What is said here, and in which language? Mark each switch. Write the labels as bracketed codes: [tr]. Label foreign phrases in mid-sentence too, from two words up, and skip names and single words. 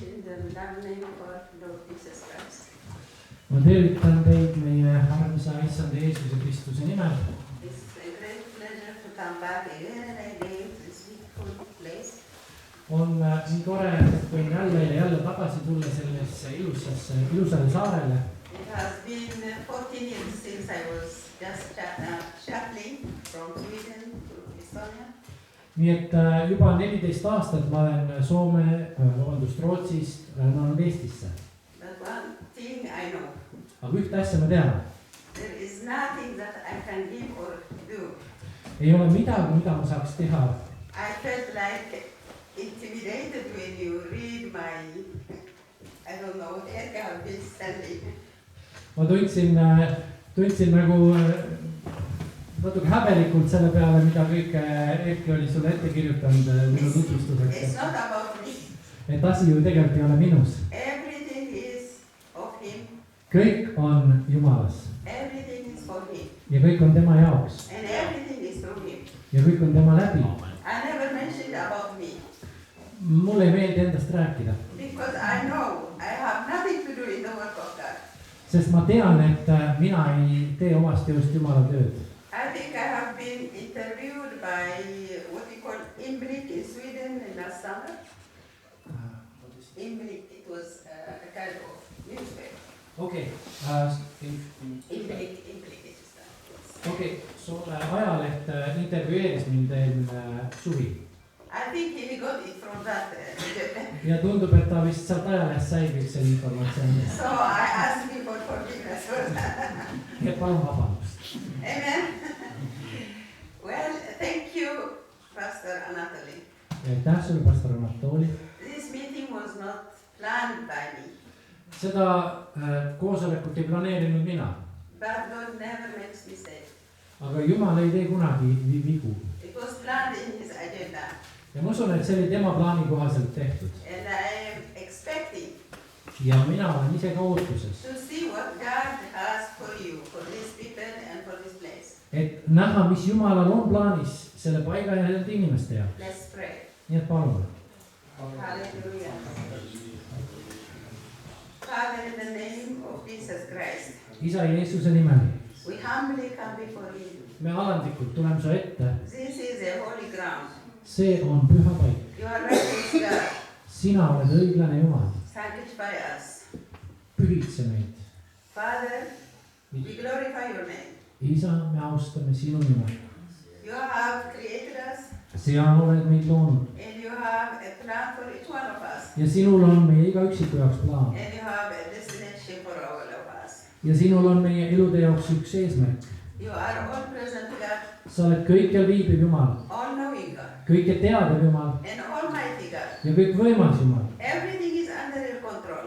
[en] the name of our Lord Jesus Christ. [et] Ma tervitan teid meie armsa issand Jeesuse Kristuse nimel. [en] It's a great pleasure to come back again and again to this beautiful place. [et] On nii tore, et võin jälle tagasi tulla sellesse ilusale saarele. [en] It has been 14 years since I was just shuttling from Sweden to Estonia. [et] Nii et juba 14 aastat ma olen Rootsist rännanud Eestisse. [en] But one thing I know. [et] Aga ühte asja ma tean. [en] There is nothing that I can give or do. [et] Ei ole midagi, mida ma saaks teha. [en] I felt like intimidated when you read my, I don't know, Erke have been standing. [et] Ma tundsin nagu natuke häbelikult selle peale, mida kõik Erki oli sulle ette kirjutanud minu tutvustuseks. [en] It's not about me. [et] Et asi ju tegelikult ei ole minus. [en] Everything is of him. [et] Kõik on Jumalas. [en] Everything is for him. [et] Ja kõik on tema jaoks. [en] And everything is through him. [et] Ja kõik on tema läbi. [en] I never mentioned about me. [et] Mulle ei meeldi endast rääkida. [en] Because I know I have nothing to do in the work of God. [et] Sest ma tean, et mina ei tee omast jõust Jumala tööd. [en] I think I have been interviewed by what we call Inblick in Sweden last summer. Inblick, it was a kind of newspaper. Okei. Inblick is that. [et] Okei, sulle ajaleht intervjueeris mind eelmine suvi. [en] I think he got it from that. [et] Ja tundub, et ta vist sealt ajalehest sai kõik selle informatsiooni. [en] So I asked him for forgiveness for that. [et] Ja palun vabandust. Amen. [en] Well, thank you, Pastor Anatoly. [et] Ja aitäh sulle, Pastor Anatoly. [en] This meeting was not planned by me. [et] Seda koosolekut ei planeerinud mina. [en] But God never makes mistakes. [et] Aga Jumal ei tee kunagi vigu. [en] It was planned in his agenda. [et] Ja ma usun, et see oli tema plaani kohaselt tehtud. [en] And I am expecting [et] Ja mina olen ise ka ootuses. [en] to see what God has for you, for these people and for this place. [et] Et näha, mis Jumalal on plaanis selle paiga ja nende inimeste jaoks. [en] Let's pray. [et] Nii et palun. [en] Hallelujah. Father, in the name of Jesus Christ, [et] Isa Jeesuse nimel. [en] we humbly come before you. [et] Me alandlikult tuleme su ette. [en] This is a holy ground. [et] See on püha paik. [en] You are righteous God. [et] Sina oled õiglane Jumal. [en] Sanctify us. [et] Pühitse meid. [en] Father, we glorify your name. [et] Isa, me austame sinu nime. [en] You have created us [et] Sina oled meid loonud. [en] and you have a plan for each one of us. [et] Ja sinul on meie iga üksiku jaoks plaan. [en] And you have a destination for all of us. [et] Ja sinul on meie elude jaoks üks eesmärk. [en] You are all present God, [et] Sa oled kõikjal viibiv Jumal. [en] all knowing God, [et] Kõike teadev Jumal. [en] and almighty God. [et] Ja kõik võimas Jumal. [en] Everything is under your control.